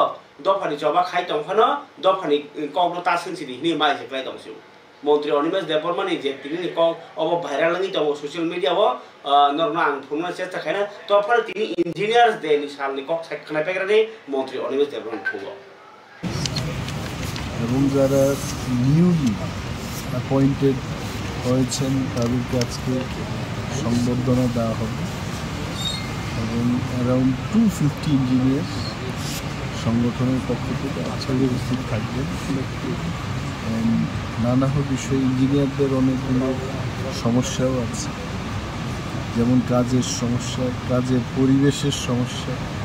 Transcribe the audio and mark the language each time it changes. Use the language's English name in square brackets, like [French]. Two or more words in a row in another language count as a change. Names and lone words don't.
[Kok Borok] जबा खाय दं फनो दफानि कक न ता सिनसिनि नि माइ जेक्लाय दंसु मन्त्री अनिमेश देवबर्मानि जे तिनि कक अब भाइराल नि दं सोशल मीडिया वो नरनो आं फुंनो चेष्टा खायना तफार तिनि इंजिनियर्स डे नि सालनि कक सायखनाय पेग्रानि मन्त्री अनिमेश देवबर्मा खुगो [Bangla] এবং যারা নিউলি অ্যাপয়েন্টেড হয়েছেন তাদেরকে আজকে সংবর্ধনা দেওয়া হবে এবং অ্যারাউন্ড 250 ইঞ্জিনিয়ার সংগঠনের পক্ষ থেকে আজকে উপস্থিত থাকবেন নানা বিষয়ে ইঞ্জিনিয়ারদের অনেকগুলো সমস্যাও আছে যেমন কাজের সমস্যা কাজের পরিবেশের সমস্যা